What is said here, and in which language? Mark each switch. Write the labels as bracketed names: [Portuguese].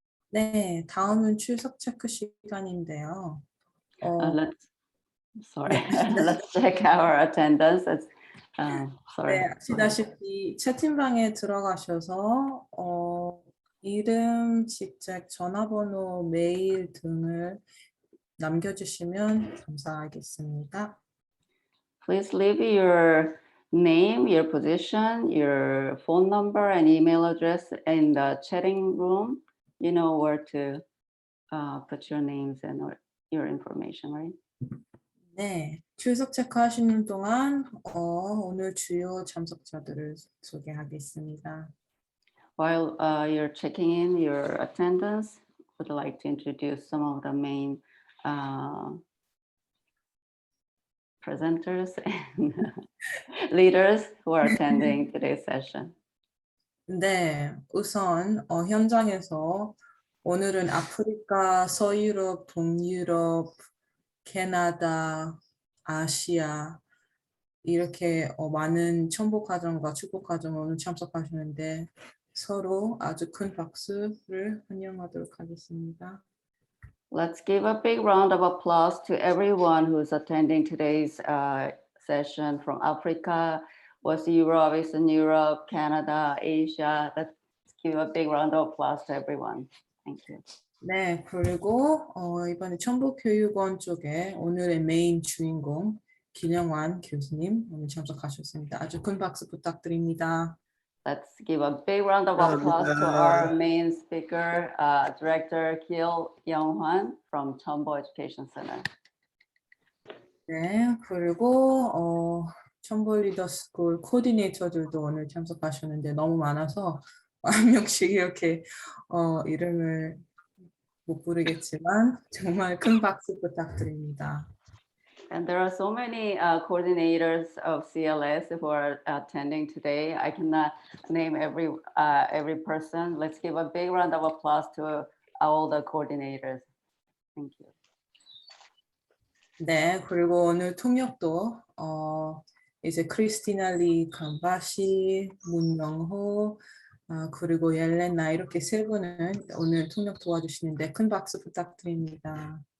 [Korean] 네, 다음은 출석 체크 시간인데요. [English] Let's check our attendance. Sorry. [Korean] 네, 아시다시피 채팅방에 들어가셔서 이름, 직책, 전화번호, 메일 등을 남겨주시면 감사하겠습니다. [English] Please leave your name, your position, your phone number, and email address in the chatting room. You know where to put your names and your information, right? [Korean] 네, 출석 체크하시는 동안 오늘 주요 참석자들을 소개하겠습니다. [English] While you're checking in your attendance, would like to introduce some of the main presenters and leaders who are attending today's session. [Korean] 네, 우선 현장에서 오늘은 아프리카, 서유럽, 동유럽, 캐나다, 아시아 이렇게 많은 천복가정과 축복가정 오늘 참석하시는데 서로 아주 큰 박수를 환영하도록 하겠습니다. [English] Let's give a big round of applause to everyone who's attending today's session from Africa, West Europe, Eastern Europe, Canada, Asia. Let's give a big round of applause to everyone. Thank you. [Korean] 네, 그리고 이번에 천복교육원 쪽에 오늘의 메인 주인공 김영환 교수님 오늘 참석하셨습니다. 아주 큰 박수 부탁드립니다. [English] Let's give a big round of applause to our main speaker, Director Kim Young-hwan from Chombo Education Center. [Korean] 네, 그리고 첨보 리더스쿨 코디네이터들도 오늘 참석하셨는데 너무 많아서 한 명씩 이렇게 이름을 못 부르겠지만 정말 큰 박수 부탁드립니다. [English] And there are so many coordinators of CLS who are attending today. I cannot name every person. Let's give a big round of applause to all the coordinators. Thank you. [Korean] 네, 그리고 오늘 통역도 이제 크리스티나 리 감바시, 문명호, 그리고 옐레나 이렇게 세 분은 오늘 통역 도와주시는데 큰 박수 부탁드립니다.